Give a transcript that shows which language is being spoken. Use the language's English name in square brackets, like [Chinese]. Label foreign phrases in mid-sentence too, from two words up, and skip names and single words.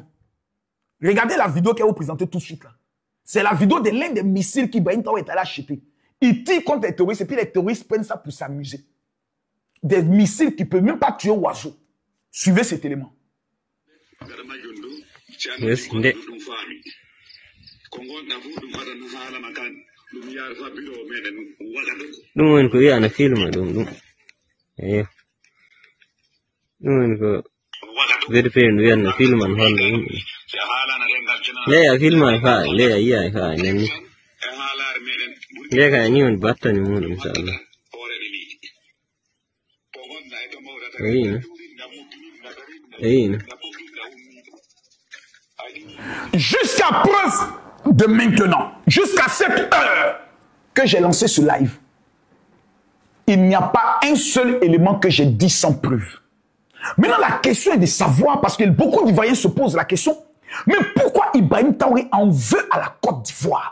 [French] Regardez la vidéo qu'elle va vous présenter tout de suite là. C'est la vidéo de l'un des missiles qu'Ibrahim Traoré est allé acheter. Il tire contre les terroristes et puis les terroristes prennent ça pour s'amuser. Des missiles qui ne peuvent même pas tuer oiseau. Suivez cet élément. [Fula] Yes, nde. Ɗum woni ko wiyana film ɗum. Eyo. Ɗum woni ko VDP no wiyana film an holla yimɓe. Leya film an fa, leya yiya fa nanni. Leya ka ni woni battani muɗum inchallah. Eyino. [French] Jusqu'à preuve de maintenant, jusqu'à cette heure que j'ai lancé ce live, il n'y a pas un seul élément que j'ai dit sans preuve. Maintenant, la question est de savoir, parce que beaucoup d'Ivoiriens se posent la question, mais pourquoi Ibrahim Traoré en veut à la Côte d'Ivoire?